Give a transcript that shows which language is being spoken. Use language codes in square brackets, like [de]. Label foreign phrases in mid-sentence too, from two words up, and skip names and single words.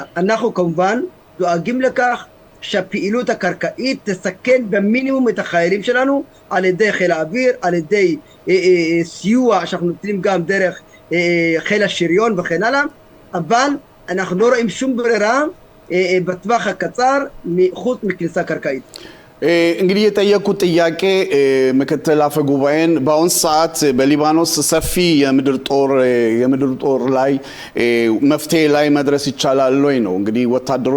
[he] אנחנו כמובן דואגים לכך שהפעילות הקרקעית תסכן במינימום את החיילים שלנו, על ידי חיל האוויר, על ידי סיוע שאנחנו נותנים גם דרך חיל השריון וכן הלאה, אבל אנחנו לא רואים שום ברירה በጥባህ አቀጻር خط مكنسا كركايت [am] እንግዲህ የጠየቁት ጥያቄ ምክትል አፈ ጉባኤን በአሁን ሰዓት በሊባኖስ ሰፊ የምድር ጦር ላይ መፍትሄ ላይ መድረስ ይቻላል ወይ ነው። እንግዲህ ወታደሮች